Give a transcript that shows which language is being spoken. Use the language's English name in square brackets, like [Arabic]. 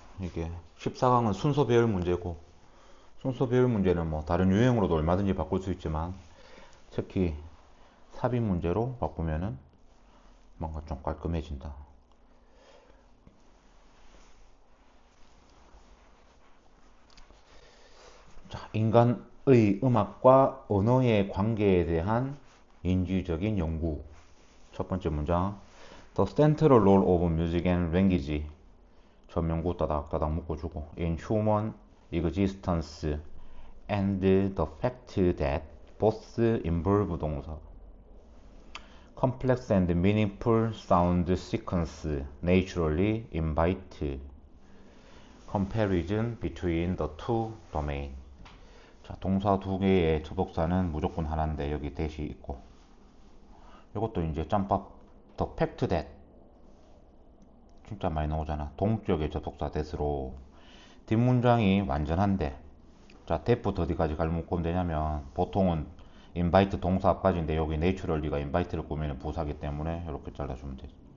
[Korean] 이게 14강은 순서 배열 문제고, 순서 배열 문제는 뭐 다른 유형으로도 얼마든지 바꿀 수 있지만 특히 삽입 문제로 바꾸면은 뭔가 좀 깔끔해진다. 자, 인간의 음악과 언어의 관계에 대한 인지적인 연구. 첫 번째 문장. [English] The central role of music and language. [Korean] 전명구 따닥따닥 묶어주고. [English] In human existence and the fact that both involve [Korean] 동사. [English] Complex and meaningful sound sequence naturally invite comparison between the two domains. [Korean] 자, 동사 두 개의 접속사는 무조건 하나인데 여기 대시 있고, 이것도 이제 짬밥 [English] the fact that [Korean] 진짜 많이 나오잖아. 동격의 접속사 that으로 뒷문장이 완전한데, 자, that부터 어디까지 갈 묶으면 되냐면 보통은 invite 동사 앞까지인데 여기 naturally가 invite를 꾸미는 부사기 때문에 이렇게 잘라주면 되죠.